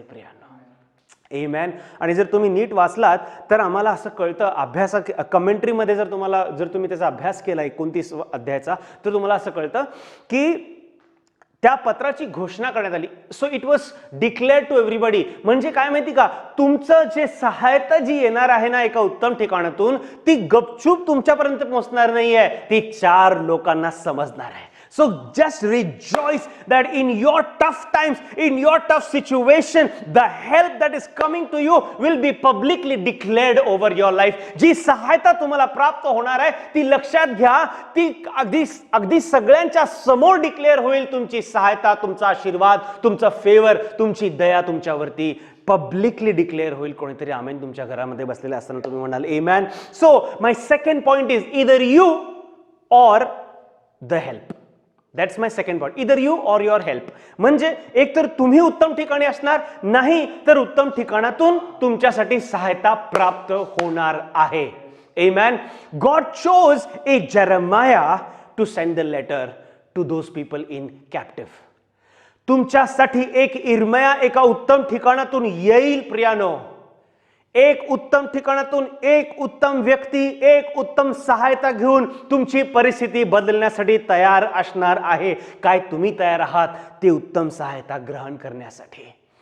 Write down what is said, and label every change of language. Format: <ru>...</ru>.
<mr>प्रियांनो, आमेन. आणि जर तुम्ही नीट वाचलात तर आम्हाला असं कळतं, कमेंट्रीमध्ये जर तुम्ही त्याचा अभ्यास केला 29 अध्यायाचा, तर तुम्हाला असं कळतं की त्या पत्राची घोषणा करण्यात आली.</mr> <en>So it was declared to everybody.</en> <mr>म्हणजे काय माहिती का, तुमचं जे सहायता जी येणार आहे ना एका उत्तम ठिकाणातून, ती गपचूप तुमच्यापर्यंत पोहोचणार नाहीये, ती 4 लोकांना समजणार आहे.</mr> <en>So just rejoice that in your tough times, in your tough situation, the help that is coming to you will be publicly declared over your life.</en> <mr>जी सहायता तुम्हाला प्राप्त होणार आहे ती लक्षात घ्या, ती अगदी सगळ्यांच्या समोर डिक्लेअर होईल. तुमची सहायता, तुमचा आशीर्वाद, तुमचा फेवर, तुमची दया तुमच्यावरती पब्लिकली डिक्लेअर होईल. कोणीतरी आमेन तुमच्या घरामध्ये बसलेले असताना तुम्ही म्हणाल आमेन.</mr> <en>So my second point is either you or the help. That's my second point, either you or your help.</en> <mr>म्हणजे एक तर तुम्ही उत्तम ठिकाणी असणार, नाही तर उत्तम ठिकाणातून तुमच्यासाठी सहायता प्राप्त होणार आहे. आमेन.</mr> <en>God chose a Jeremiah to send the letter to those people in captive.</en> <mr>तुमच्यासाठी एक इर्मया एका उत्तम ठिकाणातून येईल प्रियानो. एक उत्तम ठिकाणातून एक उत्तम व्यक्ती, एक उत्तम सहायता घेऊन तुमची परिस्थिती बदलण्यासाठी तयार असणार आहे. काय तुम्ही तयार आहात ती उत्तम सहायता ग्रहण करण्यासाठी?</mr>